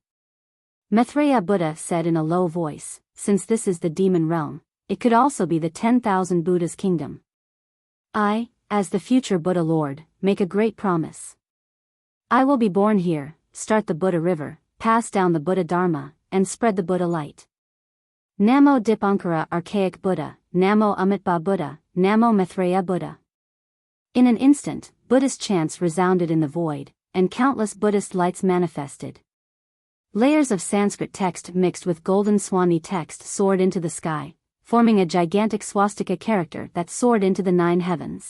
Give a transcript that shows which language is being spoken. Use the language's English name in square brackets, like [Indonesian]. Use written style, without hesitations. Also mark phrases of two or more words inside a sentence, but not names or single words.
[English] Maitreya Buddha said in a low voice, since this is the demon realm, it could also be the 10,000 Buddhas' kingdom. I, as the future Buddha Lord, make a great promise. I will be born here, start the Buddha river, pass down the Buddha Dharma, and spread the Buddha light. Namo Dipankara Archaic Buddha, Namo Amitba Buddha, Namo Maitreya Buddha. In an instant, Buddhist chants resounded in the void, and countless Buddhist lights manifested. Layers of Sanskrit text mixed with golden Swanee text soared into the sky, forming a gigantic swastika character that soared into the 9 heavens.